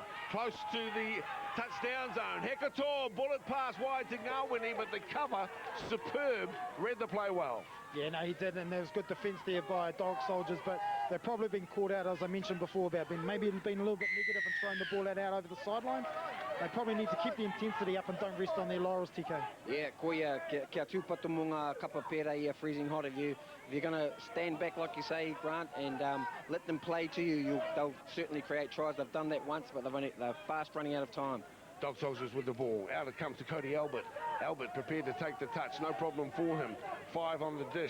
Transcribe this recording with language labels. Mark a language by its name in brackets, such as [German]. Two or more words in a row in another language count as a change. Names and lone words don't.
[English] Close to the touchdown zone. Hekator, bullet pass wide to Ngawini, but the cover, superb, read the play well. Yeah, no, he did, and there was good defence there by Dawgsouljahz, but they've probably been caught out, as I mentioned before, about maybe being a little bit negative and throwing the ball out over the sideline. They probably need to keep the intensity up and don't rest on their laurels, TK. Yeah, [Māori] koia, kia tūpatu mō ngā kapa pērā ia Freezing Hot. [English] If you're going to stand back, like you say, Grant, and let them play to you, they'll certainly create tries. They've done that once, but they're fast running out of time. Dawgsouljahz with the ball. Out it comes to Cody Albert. Albert prepared to take the touch. No problem for him. 5 on the dish.